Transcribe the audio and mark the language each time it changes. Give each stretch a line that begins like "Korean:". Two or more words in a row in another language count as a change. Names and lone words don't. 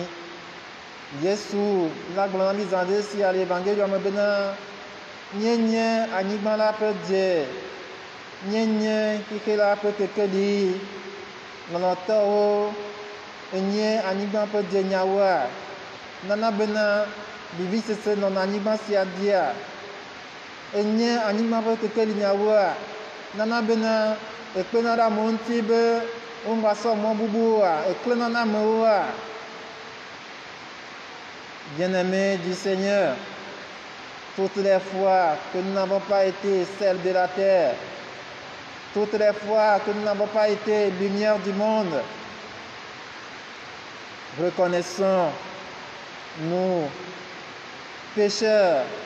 Ewe: Yesu la gblɔ na mí zã ɖe sia le evangelium me bena míenye anyigba la ƒe dze, míenye xixe la ƒe kekeli, lɔlɔ̃tɔwo enye anyigba ƒe dzenyawoa, nana bena vivisese nɔna anyigba sia dzia, enye anyigba ƒe kekeli nyawoa, nana bena ekpena ɖe amewo ŋuti be woŋgbasɔ mɔ bubuwoa, eklẽna na amewoa.
French: Bien-aimés du Seigneur, toutes les fois que nous n'avons pas été sel de la terre, toutes les fois que nous n'avons pas été lumière du monde, reconnaissons, nous, pécheurs,